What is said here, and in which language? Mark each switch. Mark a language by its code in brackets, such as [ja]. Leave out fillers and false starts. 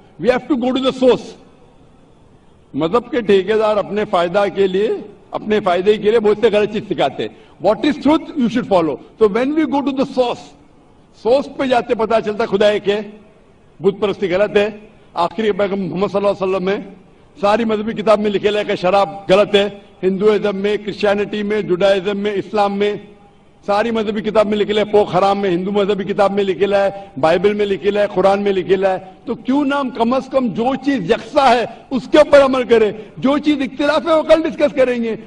[en] We have to go to the source. [ur] مذہب کے ٹھیکیدار اپنے فائدہ کے لیے, اپنے فائدے کے لیے بہت سے غلط چیز سکھاتے. [en] What is truth you should follow. [ur] تو [en] when we go to the source [ur] پہ جاتے پتا چلتا خدا ایک ہے, بت پرستی غلط ہے. آخری پیغمبر محمد صلی اللہ علیہ وسلم میں ساری مذہبی کتاب میں لکھا ہے کہ شراب غلط ہے. ہندوازم میں, کرسچینٹی میں, جوڈائزم میں, اسلام میں, ساری مذہبی کتاب میں لکھا ہے پوک حرام میں, ہندو مذہبی کتاب میں لکھا ہے, بائبل میں لکھا ہے, قرآن میں لکھا ہے. تو کیوں نہ ہم کم از کم جو چیز یکساں ہے اس کے اوپر عمل کریں, جو چیز اختلاف ہے وہ کل ڈسکس کریں گے.